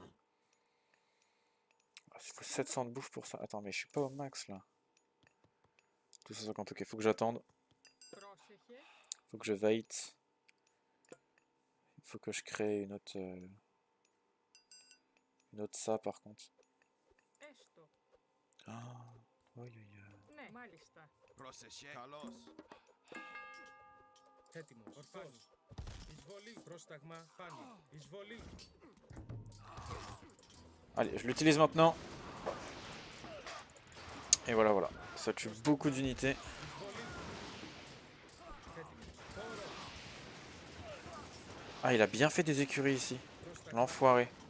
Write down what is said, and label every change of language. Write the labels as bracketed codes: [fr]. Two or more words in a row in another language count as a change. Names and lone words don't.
[fr] Il faut 700 de bouffe pour ça. Attends, mais je suis pas au max là. 250, ok, faut que j'attende. Faut que je wait. Il faut que je crée une autre ça par contre. Ah, [el] Πρόσεχε. Καλός. Έτοιμος. Ορθός. Εισβολή. Πρόσταγμα. Πάνω. Εισβολή. [fr] Allez, je l'utilise maintenant. Et voilà. Ça tue beaucoup d'unités. Ah, il a bien fait des écuries ici. L'enfoiré.